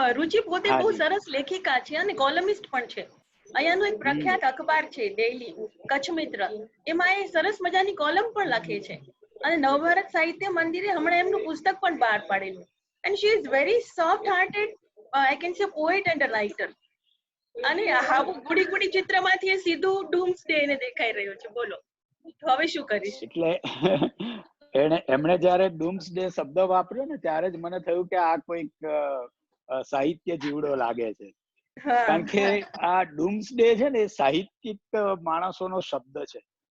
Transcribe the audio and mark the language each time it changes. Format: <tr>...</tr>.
<gu>રુચિ પોતે બહુ સરસ લેખિકા છે અને કોલમિસ્ટ પણ છે. અહીંયાનું એક પ્રખ્યાત અખબાર છે ડેઈલી કચ્છ મિત્ર, એમાં એ સરસ મજાની કોલમ પણ લખે છે અને નવભારત સાહિત્ય મંદિરે હમણાં એમનું પુસ્તક પણ બહાર પાડેલું.</gu> <en>And she is very soft hearted, I can say poet and a writer.</en> <gu>અને આવું ગુડી ગુડી ચિત્રમાંથી એ સીધું ડૂમ્સડે ને દેખાઈ રહ્યો છે. બોલો, તો હવે શું કરીશ? એટલે એમણે જયારે ડૂમ્સડે શબ્દ વાપર્યો ને ત્યારે જ મને થયું કે આ કોઈક સાહિત્ય જીવડો લાગે છે. કારણ કે આ ડૂમ્સડે છે ને એ સાહિત્યિક માણસોનો શબ્દ છે.</gu>